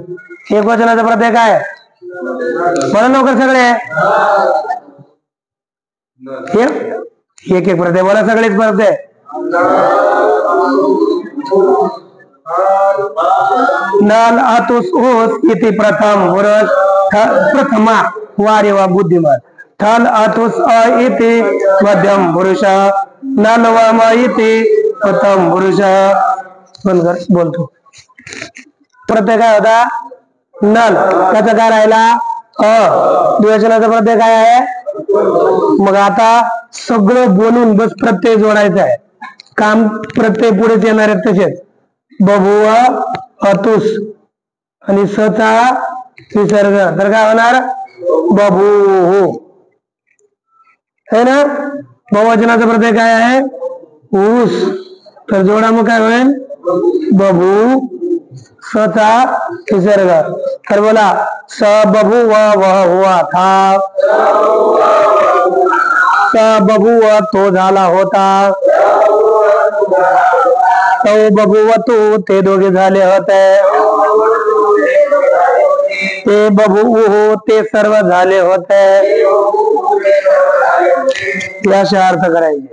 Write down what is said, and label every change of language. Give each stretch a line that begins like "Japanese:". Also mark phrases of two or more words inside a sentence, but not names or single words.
Marathi: एक वचनाचा प्रत्यय काय, म्हणून लवकर सगळे एक एक प्रत्यय बोला, सगळेच प्रत्यय.
Sanskrit: नल, अतुस, ऊस इति प्रथम पुरुष प्रथमा वारे वा बुद्धिमान. थल, अतुस, अ इति मध्यम पुरुष. नल व म इति प्रथम पुरुष.
Marathi: बोलतो प्रत्यय काय होता, नल. त्याचा काय राहिला, अ. द्विवचनाचा प्रत्यय काय आहे. मग आता सगळं बोलून बस प्रत्यय जोडायचा आहे. काम प्रत्यय पुढेच येणार आहेत तसेच. बभुव, अतुस आणि सचा विसर्ग, तर काय होणार, बभूव
Hindi: है ना.
Marathi: बहुवचनाचा प्रत्यय काय आहे, ऊस. तर जोडा मग काय होईल, बभू सचा विसर्ग. तर बोला,
Sanskrit: स बभूव
Hindi: वह हुआ था,
Sanskrit: स बभूव
Marathi: तो झाला होता, तो बभूव तो ते दोघे झाले होते, ते बभूव ते सर्व झाले होते. याचे अर्थ करायचे.